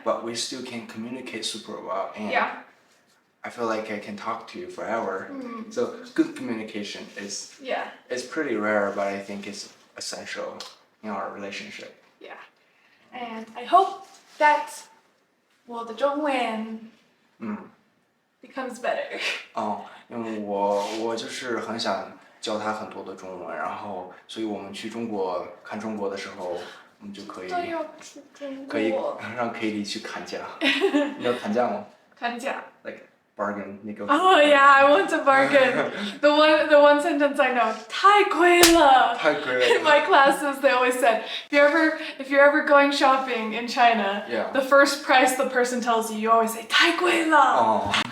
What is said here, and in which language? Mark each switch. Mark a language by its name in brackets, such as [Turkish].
[English] But we still can communicate super well, and I feel like I can talk to you forever. So good communication is pretty rare, but I think it's essential in our relationship. Yeah, and I hope that well the 中文 becomes better. [Chinese] 因为我就是很想教他很多的中文，然后所以我们去中国看中国的时候，我们就可以让 Katie 去砍价。你知道砍价吗？砍价 [English] Like bargain negotiate. Oh yeah, I want to bargain. The one sentence I know, [Chinese] 太贵了. 太贵了 [English] In my classes, they always said, if you're ever going shopping in China, Yeah. the first price the person tells you, you always say [Chinese] 太贵了. [English] Oh.